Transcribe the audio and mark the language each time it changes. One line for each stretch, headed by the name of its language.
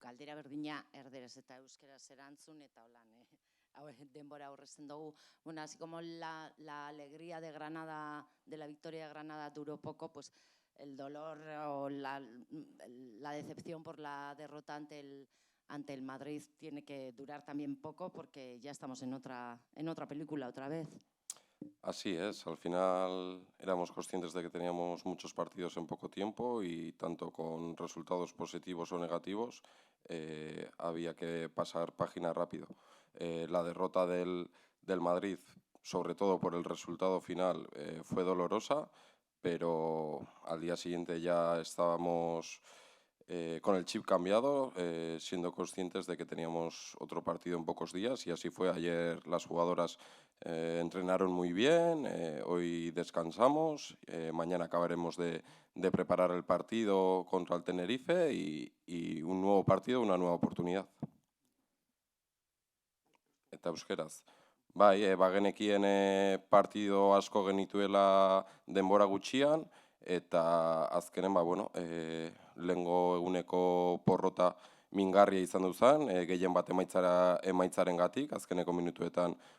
Basque: galdera berdina erderaz eta euskeraz erantzun eta holan, denbora aurrezten dugu.
Spanish: Bueno, así como la alegría de Granada, de la victoria de Granada duró poco, pues el dolor o la decepción por la derrota ante el Madrid tiene que durar también poco porque ya estamos en otra película otra vez. Así es, al final éramos conscientes de que teníamos muchos partidos en poco tiempo y tanto con resultados positivos o negativos había que pasar página rápido. La derrota del Madrid, sobre todo por el resultado final, fue dolorosa, pero al día siguiente ya estábamos con el chip cambiado, siendo conscientes de que teníamos otro partido en pocos días y así fue. Ayer las jugadoras entrenaron muy bien, hoy descansamos, mañana acabaremos de preparar el partido contra el Tenerife y un nuevo partido, una nueva oportunidad.
Basque: Eta euskeraz. Bai, bagenekien partido asko genituela denbora gutxian, eta azkenen, lehengo eguneko porrota mingarria izan duzan, gehien bat emaitzaren gatik, azkeneko minutuetan